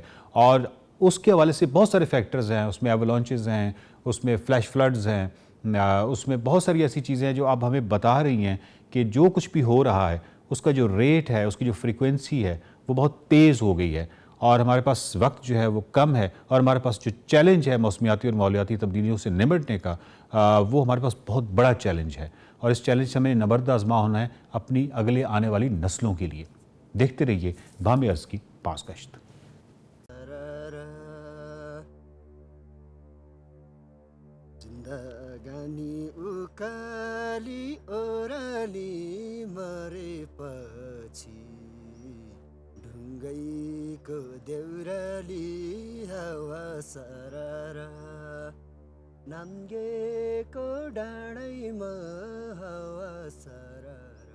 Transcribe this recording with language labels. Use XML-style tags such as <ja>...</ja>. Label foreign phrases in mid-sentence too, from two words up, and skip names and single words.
<ur>اور اس کے حوالے سے بہت سارے فیکٹرز ہیں، اس میں ایولانچز ہیں، اس میں</ur> <en>flash floods</en> <ur>ہیں، اس میں بہت ساری ایسی چیزیں ہیں جو اب ہمیں بتا رہی ہیں کہ جو کچھ بھی ہو رہا ہے اس کا جو ریٹ ہے، اس کی جو فریکوئنسی ہے وہ بہت تیز ہو گئی ہے اور ہمارے پاس وقت جو ہے وہ کم ہے. اور ہمارے پاس جو چیلنج ہے موسمیاتی اور ماحولیاتی تبدیلیوں سے نمٹنے کا، وہ ہمارے پاس بہت بڑا چیلنج ہے اور اس چیلنج سے ہمیں نبرد آزما ہونا ہے اپنی اگلے آنے والی نسلوں کے لیے. دیکھتے رہیے بامِ ارض کی بازگشت.</ur> <ne>जिन्दगानी उकाली ओराली मरेपछि ढुङ्गैको देउराली हावा सरारा नाङ्गेको डाँडैमा हावा सरारा</ne>